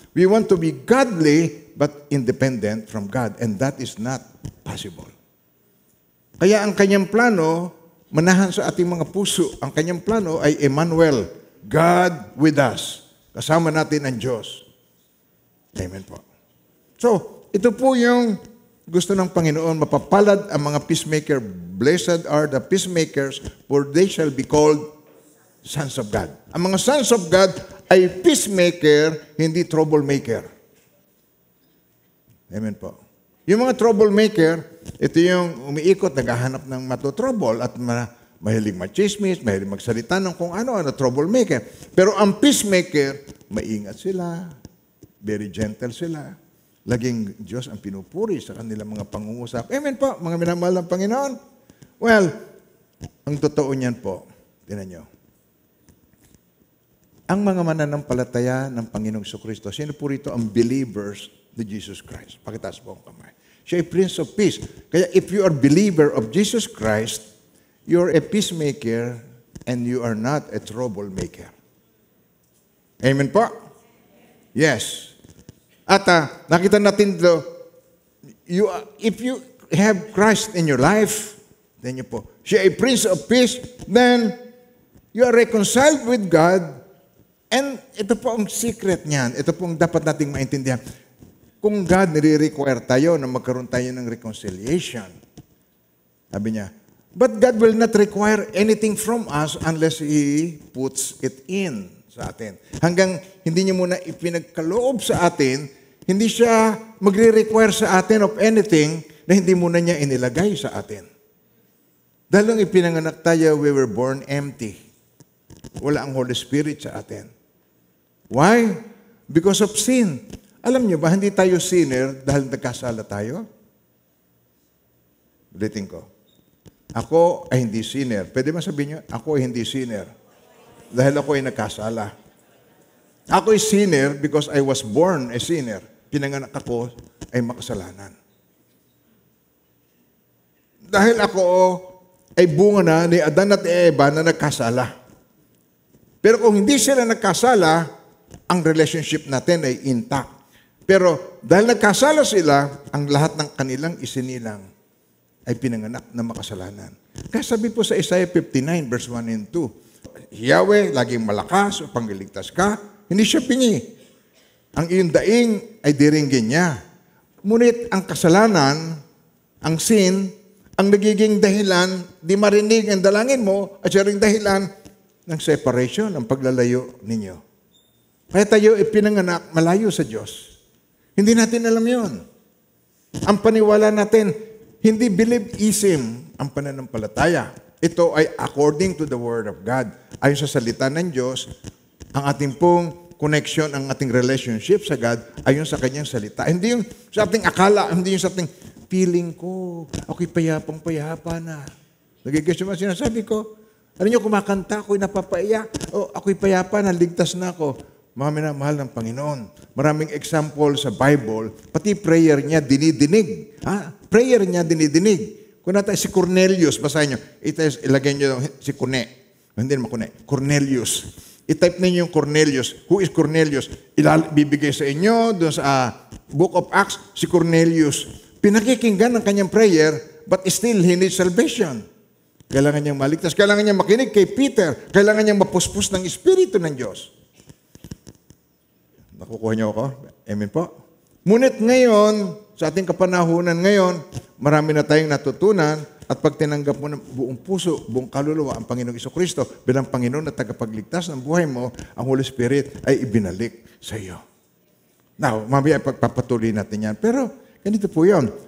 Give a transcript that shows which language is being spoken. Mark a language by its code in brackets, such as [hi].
[en] We want to be godly but independent from God. And that is not possible. [tl] Kaya ang kanyang plano, manahan sa ating mga puso, ang kanyang plano ay Emmanuel, [en] God with us. [tl] Kasama natin ang Diyos. Amen po. So, ito po yung gusto ng Panginoon, mapapalad ang mga peacemaker. [en] Blessed are the peacemakers, for they shall be called sons of God. [tl] Ang mga sons of God ay peacemaker, hindi troublemaker. Amen po. Yung mga troublemaker, ito yung umiikot, naghahanap ng matotrouble at mahilig machismis, mahilig magsalita ng kung ano-ano, troublemaker. Pero ang peacemaker, maingat sila, very gentle sila. Laging Diyos ang pinupuri sa kanilang mga pangungusap. Amen po, mga minamahal ng Panginoon. Well, ang totoo niyan po, tinan nyo, ang mga mananampalataya ng Panginoong Jesucristo, sino po rito ang believers ni Jesus Christ? Pakitaas po ang kamay. Siya ay Prince of Peace. [en] Kaya if you are believer of Jesus Christ, you're a peacemaker and you are not a troublemaker. [tl] Amen po? Yes. At nakita natin ito, [en] if you have Christ in your life, [tl] then you po, siya ay Prince of Peace, [en] then you are reconciled with God, [tl] and ito po ang secret niyan, ito po ang dapat nating maintindihan. Kung God nire-require tayo na magkaroon tayo ng reconciliation, sabi niya, [en] but God will not require anything from us unless He puts it in sa atin. [tl] Hanggang hindi niya muna ipinagkaloob sa atin, hindi siya magre-require sa atin of anything na hindi muna niya inilagay sa atin. Dahil nung ipinanganak tayo, [en] we were born empty. [tl] Wala ang Holy Spirit sa atin. [en] Why? Because of sin. [tl] Alam niyo ba, hindi tayo sinner dahil nagkasala tayo? Ulitin ko. Ako ay hindi sinner. Pwede ba sabihin niyo, ako ay hindi sinner dahil ako ay nagkasala. Ako ay [en] sinner because I was born a sinner. [tl] Pinanganak ako ay makasalanan. Dahil ako ay bunga na ni Adan at Eva na nagkasala. Pero kung hindi sila nagkasala, ang relationship natin ay intact. Pero dahil nagkasala sila, ang lahat ng kanilang isinilang ay pinanganak na makasalanan. Kaya sabi po sa Isaiah 59 verse 1 and 2, Yahweh, laging malakas o pangliligtas ka, hindi siya pingi. Ang iyong daing ay diringgin niya. Ngunit ang kasalanan, ang sin, ang nagiging dahilan, di marinig ang dalangin mo, at siya ring dahilan ng separation, ng paglalayo ninyo. Kaya tayo ipinanganak malayo sa Diyos. Hindi natin alam yon. Ang paniwala natin, hindi believism ang pananampalataya. [en] Ito ay according to the Word of God. [tl] Ayon sa salita ng Diyos, ang ating pong connection, ang ating relationship sa God, ayon sa Kanyang salita. Hindi yung sa ating akala, hindi yung sa ating feeling ko, ako'y payapang-payapa na. Nagigis yung sinasabi ko, ano nyo, kumakanta, ako'y napapaiyak, o ako'y payapa na, ligtas na ako. Mga minamahal ng Panginoon. Maraming example sa Bible, pati prayer niya dinidinig. Prayer niya dinidinig. Kung natin si Cornelius, basahin nyo, ilagay nyo si Kune. Hindi naman Kune, Cornelius. I-type ninyo yung Cornelius. [en] Who is Cornelius? [tl] Bibigay sa inyo doon sa Book of Acts, si Cornelius. [en] Pinakikinggan ang kanyang prayer, but still he needs salvation. [tl] Kailangan niyang maligtas. Kailangan niyang makinig kay Peter. Kailangan niyang mapuspos ng Espiritu ng Diyos. Nakukuha niyo ako? Amen po. Ngunit ngayon, sa ating kapanahunan ngayon, marami na tayong natutunan at pag tinanggap mo ng buong puso, buong kaluluwa ang Panginoong Jesucristo bilang Panginoon at tagapagligtas ng buhay mo, ang Holy Spirit ay ibinalik sa iyo. [en] Now, [tl] mamaya pagpapatuloy natin yan. Pero, ganito po yun.